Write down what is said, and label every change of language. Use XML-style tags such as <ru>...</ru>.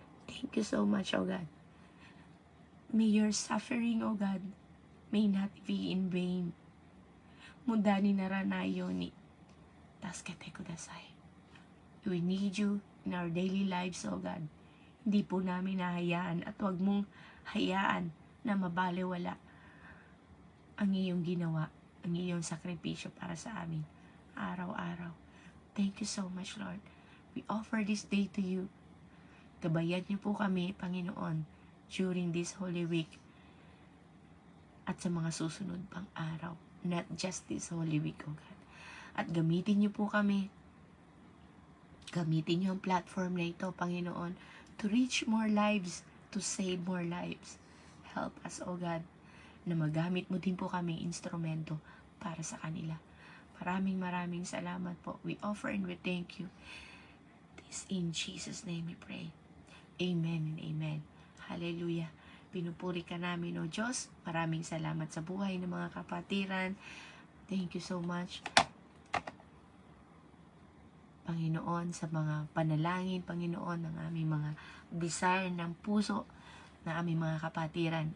<en>Thank you so much, O God. May your suffering, O God, may not be in vain. Mudani naranayo ni taskete kudasai. We need you in our daily lives, O God.</en> <tl>Hindi po namin nahayaan at huwag mong hayaan na mabaliwala ang iyong ginawa, ang iyong sakripisyo para sa amin araw-araw.</tl> <en>Thank you so much, Lord. We offer this day to you.</en> <tl>Gabayan niyo po kami, Panginoon, during this Holy Week at sa mga susunod pang araw.</tl> <en>Not just this Holy Week, O God.</en> <tl>At gamitin niyo po kami. Gamitin niyo ang platform na ito, Panginoon,</tl> <en>to reach more lives,</en> <tl>to save more lives.</tl> <en>Help us, O God,</en> <tl>na magamit mo din po kami instrumento para sa kanila. Maraming salamat po.</tl> <en>We offer and we thank you. This in Jesus' name we pray. Amen and amen.</en> <tl>Hallelujah. Pinupuri ka namin, O Diyos. Maraming salamat sa buhay ng mga kapatiran.</tl> <en>Thank you so much,</en> <tl>Panginoon, sa mga panalangin, Panginoon, ng aming mga desire ng puso na aming mga kapatiran.</tl>